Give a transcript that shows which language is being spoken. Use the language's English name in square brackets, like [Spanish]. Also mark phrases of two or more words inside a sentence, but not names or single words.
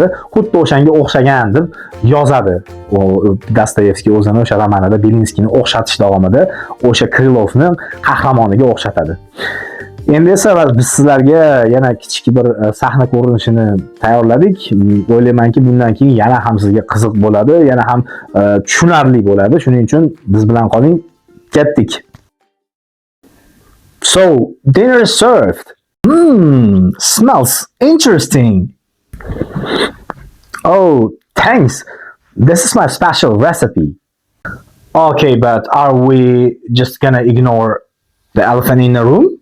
[Uzbek] Xuddi o'shanga o'xshagan deb yozadi. Dostoyevskiy o'zini o'sha romanida Belinskiyni o'xshatish davomida o'sha Krylovning qahramoniga o'xshatadi. Endi esa biz sizlarga yana kichik bir sahna ko'rinishini tayyorladik. O'ylaymanki, bundan keyin yana ham sizga qiziq bo'ladi, yana ham tushunarli bo'ladi. Shuning uchun biz bilan qoling. Ketdik. [English] So, dinner is served. Smells interesting. Oh, thanks. This is my special recipe. Okay, but are we just gonna ignore the elephant in the room?